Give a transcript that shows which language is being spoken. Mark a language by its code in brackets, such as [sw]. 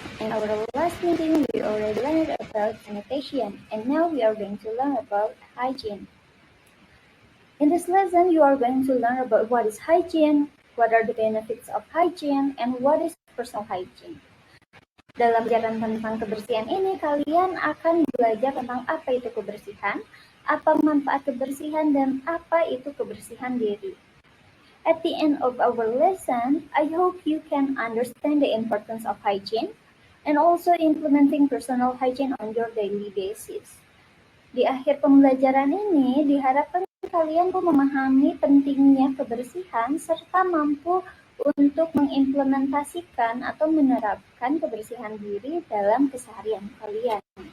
[en] In our last meeting, we already learned about sanitation, and now we are going to learn about hygiene. In this lesson, you are going to learn about what is hygiene, what are the benefits of hygiene, and what is personal hygiene. [id] Dalam pelajaran tentang kebersihan ini, kalian akan belajar tentang apa itu kebersihan, apa manfaat kebersihan, dan apa itu kebersihan diri. [en] At the end of our lesson, I hope you can understand the importance of hygiene and also implementing personal hygiene on your daily basis. [id] Di akhir pembelajaran ini, diharapkan kalian memahami pentingnya kebersihan serta mampu untuk mengimplementasikan atau menerapkan kebersihan diri dalam keseharian kalian.